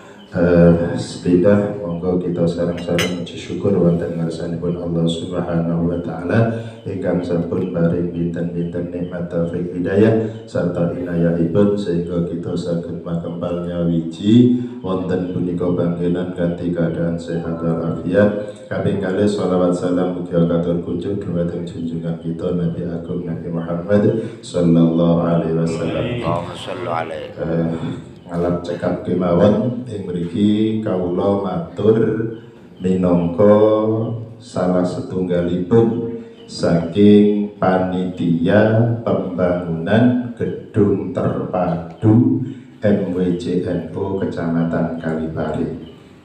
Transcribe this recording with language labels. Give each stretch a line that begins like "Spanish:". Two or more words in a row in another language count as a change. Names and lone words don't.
Javanese: Sepidah monggo kita sareng-sareng muji syukur wonten ngarsanipun Allah
Arabic: سبحانه وتعالى
Javanese: ingkang sampun paring binten-binten nikmat taufik hidayah sarta inayahipun sehingga kita saged makempal nyawiji wonten punika panggenan kanthi keadaan sehat walafiat. Kaping kalih shalawat salam mugi katur kunjuk dhumateng junjungan kita Nabi Agung Nabi Muhammad
Arabic: صلى الله عليه وسلم. اللهم صل عليه.
Javanese: Alat cekap kemawon ing mriki kawula matur minangka salah setunggalipun saking panitia pembangunan gedung terpadu MWCNU Kecamatan Kalipare.